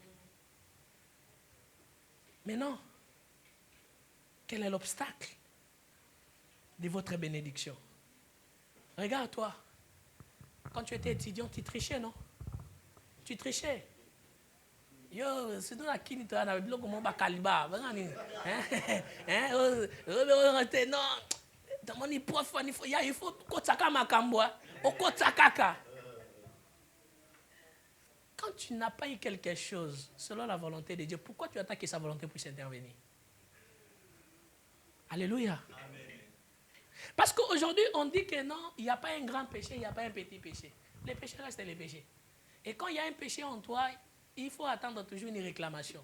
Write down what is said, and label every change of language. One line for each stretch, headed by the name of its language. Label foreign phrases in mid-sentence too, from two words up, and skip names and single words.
French: Mais non. Quel est l'obstacle de votre bénédiction? Regarde-toi. Quand tu étais étudiant, tu trichais, non? Tu trichais. Yo, c'est dans la kini tu as na bilo comme
Lingala: ba kaliba, bangani.
French: Non. Tamoni prof il faut
Lingala: kotaka makambwa, okotaka.
French: Quand quand tu n'as pas eu quelque chose selon la volonté de Dieu, pourquoi tu attends que sa volonté puisse intervenir? Alléluia. Amen. Parce qu'aujourd'hui, on dit que non, il n'y a pas un grand péché, il n'y a pas un petit péché. Les péchés restent les péchés. Et quand il y a un péché en toi, il faut attendre toujours une réclamation.